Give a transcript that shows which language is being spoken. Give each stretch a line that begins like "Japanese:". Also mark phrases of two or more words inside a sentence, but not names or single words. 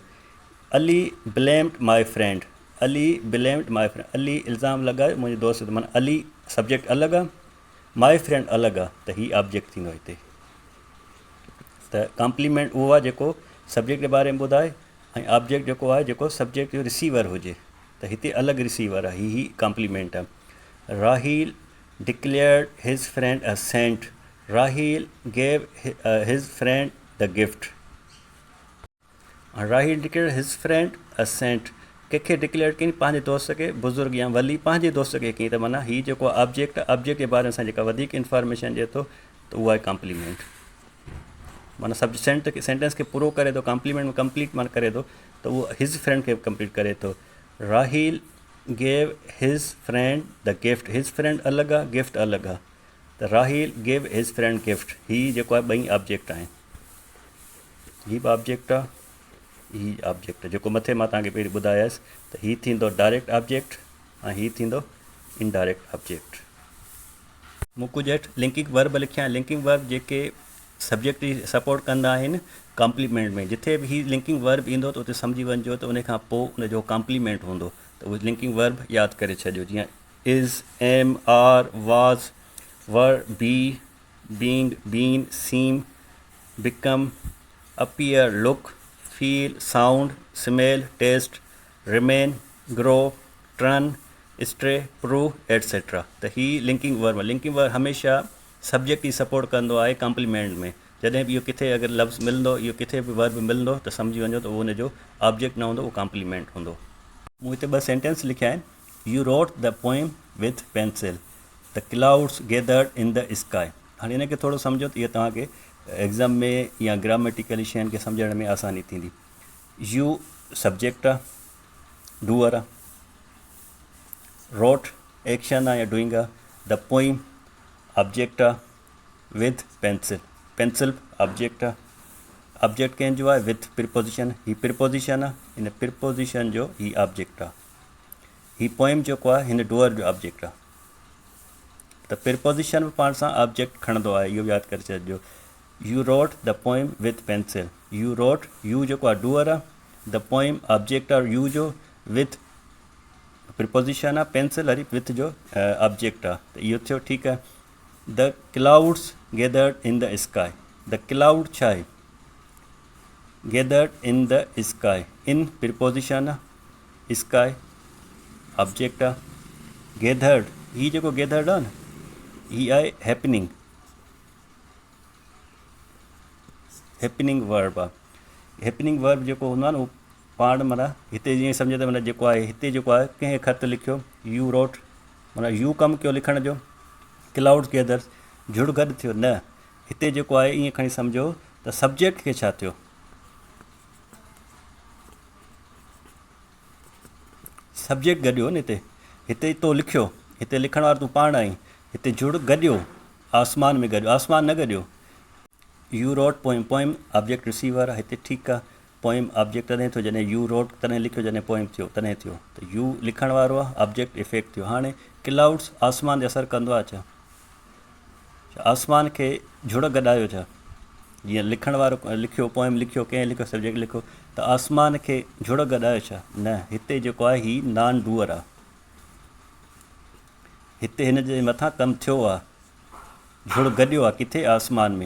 English: Ali blamed my friend, Ali blamed my friend,
Sindhi: अली इल्ज़ाम लॻायो मुंहिंजे दोस्त ते, माना अली सब्जेक्ट अलॻि आहे,
English: my friend
Sindhi: अलॻि आहे, त हीअ ऑब्जेक्ट थींदो हिते। त कॉम्प्लीमेंट उहो आहे जेको सब्जेक्ट जे बारे में ॿुधाए, ऐं ऑब्जेक्ट जेको आहे जेको सब्जेक्ट जो रिसीवर हुजे, त हिते अलॻि रिसीवर आहे, ही कॉम्प्लीमेंट आहे।
English: Raheel declared his friend a saint, Raheel gave his friend the gift, Raheel declared his friend a saint,
Sindhi: कंहिंखे डिक्लेयर कयईं, पंहिंजे दोस्त खे, बुज़ुर्ग या वली पंहिंजे दोस्त खे कयईं, त माना हीअ जेको ऑब्जेक्ट आहे, ऑब्जेक्ट जे बारे में असां जेका वधीक इंफॉर्मेशन ॾिए थो त उहा आहे कॉम्प्लीमेंट। माना सेंटेंस खे पूरो करे थो, कॉम्प्लीमेंट में कंप्लीट माना करे थो, त उहो
English: his friend
Sindhi: खे कंप्लीट करे थो।
English: Raheel gave his friend the gift, his friend
Sindhi: अलॻि आहे, गिफ्ट अलॻि आहे, त
English: Raheel gave his friend gift,
Sindhi: हीअ जेको आहे ॿई ऑब्जेक्ट आहिनि। हीअ बि ऑब्जेक्ट आहे, हीअ ऑब्जेक्ट आहे, जेको मथे मां तव्हांखे पहिरीं ॿुधायसि, त हीअ थींदो
English: direct object
Sindhi: ऐं हीअ थींदो
English: indirect object.
Sindhi: मूं कुझु हेठि
English: linking verb
Sindhi: लिखिया आहिनि।
English: linking verb
Sindhi: जेके सब्जेक्ट जी सपोर्ट कंदा आहिनि कॉम्प्लीमेंट में, जिथे बि ही
English: linking verb
Sindhi: ईंदो त उते सम्झी वञिजो त उन खां पोइ उनजो कॉम्प्लीमेंट हूंदो, त उहो
English: linking verb
Sindhi: यादि करे छॾियो।
English: जीअं is, am, are, was, were, be, being, been, seem, become, appear, look, feel, sound, smell, taste, remain, grow, turn, stay, prove etcetera.
Sindhi: त ही
English: linking verb, linking verb
Sindhi: हमेशह सब्जेक्ट ई सपोर्ट कंदो आहे कॉम्प्लीमेंट में। जॾहिं बि इहो किथे अगरि लफ़्ज़ मिलंदो, इहो किथे बि वर्ब मिलंदो, त सम्झी वञो त उहो हुनजो ऑब्जेक्ट न हूंदो, उहो कॉम्प्लीमेंट हूंदो। मूं हिते ॿ सेंटेंस लिखिया आहिनि।
English: You wrote the poem with pencil, The clouds gathered in the sky.
Sindhi: हाणे हिन खे थोरो सम्झो त इहो तव्हांखे एग्ज़ाम में या ग्रामेटिकली शयुनि खे सम्झण में आसानी थींदी।
English: you subject
Sindhi: आहे, डूअर आहे,
English: wrote action
Sindhi: आहे या डूइंग आहे,
English: the poem object
Sindhi: आहे,
English: with pencil, pencil object
Sindhi: आहे। ऑब्जेक्ट कंहिंजो आहे
English: with preposition,
Sindhi: ही प्रिपोजिशन आहे, हिन प्रिपोजिशन जो ही ऑब्जेक्ट आहे। ही पोइम जेको आहे हिन डूअर जो ऑब्जेक्ट आहे। त प्रिपोजिशन बि पाण सां ऑब्जेक्ट खणंदो आहे, इहो यादि करे छॾिजो।
English: You wrote the poem with pencil, You wrote, you
Sindhi: जेको आहे डूअर आहे,
English: the poem object
Sindhi: आहे यू जो,
English: with preposition
Sindhi: आहे पेंसिल वरी विथ जो ऑब्जेक्ट आहे। त इहो थियो, ठीकु आहे।
English: The clouds gathered in the sky, the cloud
Sindhi: छा आहे,
English: Gathered in the sky, in preposition
Sindhi: आहे,
English: sky object
Sindhi: आहे। गैदर्ड, ही जेको गैदर्ड आहे न, ही आहे
English: happening, happening verb
Sindhi: आहे।
English: happening verb
Sindhi: जेको हूंदो आहे न, उहो पाण माना हिते जीअं सम्झे त माना जेको आहे हिते जेको आहे कंहिं ख़त लिखियो,
English: you wrote
Sindhi: माना यू कमु कयो लिखण जो,
English: clouds gathers
Sindhi: जुड़ गॾु थियो न, हिते जेको आहे ईअं खणी सम्झो त सब्जेक्ट खे छा थियो, सब्जेक्ट गॾियो न हिते, हिते तो लिखियो, हिते लिखण वारो तूं पाण आई, हिते जुड़ गॾियो, आसमान में गॾियो, आसमान न गॾियो।
English: You wrote poem, poem object receiver
Sindhi: आहे हिते, ठीकु आहे।
English: poem object
Sindhi: तॾहिं थियो जॾहिं
English: you wrote,
Sindhi: तॾहिं लिखियो जॾहिं पोइम थियो तॾहिं थियो, त यू लिखण वारो आहे,
English: object effect
Sindhi: थियो। हाणे क्लाउड्स आसमान ते असरु कंदो आहे छा, आसमान खे जुड़ गॾायो छा, जीअं लिखण वारो लिखियो, पोइम लिखियो, कंहिं लिखियो, सब्जेक्ट लिखियो, त आसमान खे जुड़ गॾायो छा, न, हिते जेको आहे ही
English: non doer
Sindhi: आहे, हिते हिन जे मथां कमु थियो आहे, जुड़ गॾियो आहे किथे, आसमान में।